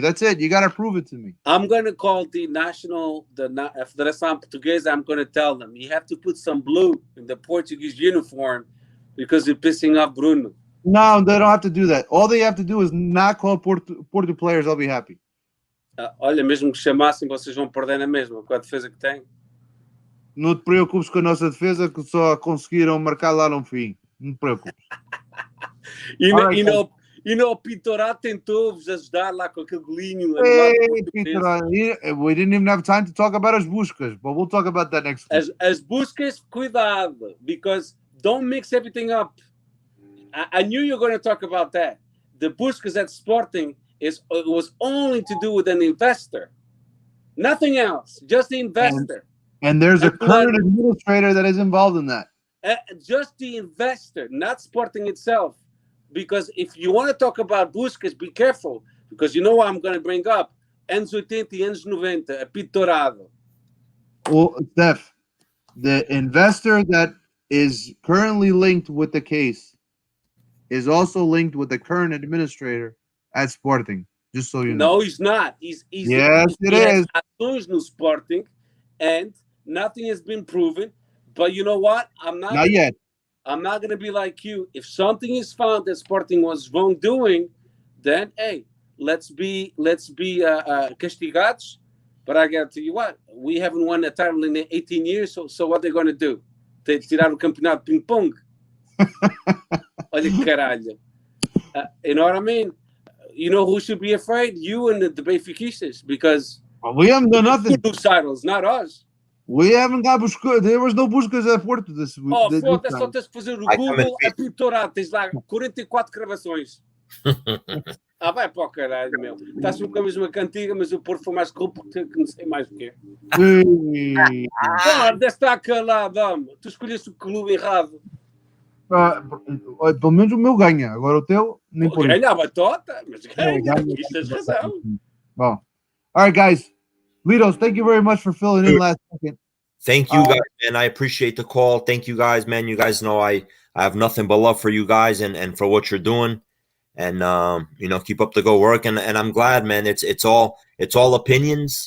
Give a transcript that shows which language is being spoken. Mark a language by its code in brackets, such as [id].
[en] That's it. You got to prove it to me. I'm gonna call the Federação Portuguesa. I'm gonna tell them you have to put some blue in the Portuguese uniform because you're pissing off Bruno. No, they don't have to do that. All they have to do is not call Porto players. I'll be happy. [pt] Olha, mesmo que chamassem, vocês vão perder na mesma com a defesa que tem. Não te preocupes com a nossa defesa, que só conseguiram marcar lá no fim. Não te preocupes. E no Pintorá tentou-vos ajudar lá com aquele golinho. [en] Hey, Peter, we didn't even have time to talk about as buscas, but we'll talk about that next week. [pt] As buscas, cuidado, [en] because don't mix everything up. I knew you were going to talk about that. The buscas at Sporting was only to do with an investor. Nothing else, just the investor. And there's a current administrator that is involved in that. Just the investor, not Sporting itself. Because if you want to talk about buscas, be careful. Because you know what I'm going to bring up. [pt] Anos 80 e anos 90, apito dourado. [en] Well, Steph, the investor that is currently linked with the case is also linked with the current administrator at Sporting. Just so you know. No, he's not. Yes, it is. [pt] Ações no Sporting, [en] and nothing has been proven. But you know what? Not yet. I'm not going to be like you. If something is found that Sporting was wrongdoing, then hey, let's be castigados. But I got to tell you what, we haven't won a title in 18 years. So what they're going to do? [pt] Tirar o campeonato ping pong? Olha que caralho. [en] You know what I mean? You know who should be afraid? You and the Benfiquistas, because we haven't done nothing. Two titles, not us. We haven't got buscas. There was no buscas at Porto this week. [pt] Oh, foda-se, só tens que fazer o Google a pinturar. Tens lá 44 gravações. Vai para o caralho, meu. Estás com a mesma cantiga, mas o Porto foi mais corrupto que não sei mais o quê. Deve estar calado, homem. Tu escolheste o clube errado. Pelo menos o meu ganha. Agora o teu, nem por isso. Ganha a batota, mas ganha. Isto tens razão. [en] Well, all right, guys. Litos, thank you very much for filling in last second. Thank you, guys, man. I appreciate the call. Thank you, guys, man. You guys know I have nothing but love for you guys and for what you're doing. And keep up the good work. And I'm glad, man. It's all opinions.